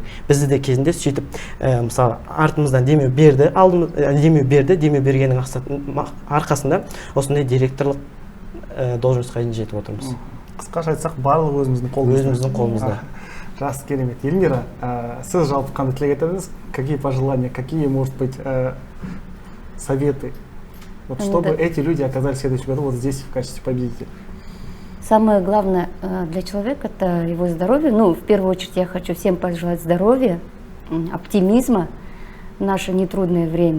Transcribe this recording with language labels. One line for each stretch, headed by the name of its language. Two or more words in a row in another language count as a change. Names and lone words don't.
Kazakh: Бізді де кезінде сөйтіп, мысалы, артымыздан демеу берді, демеу бергеннің арқасында осындай директорлық должностьқа дейін жетіп отырмыз. Қысқаша айтсақ, барлығы өзіміздің қолымызда. Жақсы, керемет. Эльмира, сіз жалпы қандай тілек айтасыз?
Russian: Какие пожелания, какие, может быть, советы? Вот чтобы эти люди оказались в следующем году вот здесь в качестве победителей. Самое главное для человека – это его здоровье. Ну, в первую очередь я хочу всем пожелать здоровья, оптимизма в наше нетрудное время.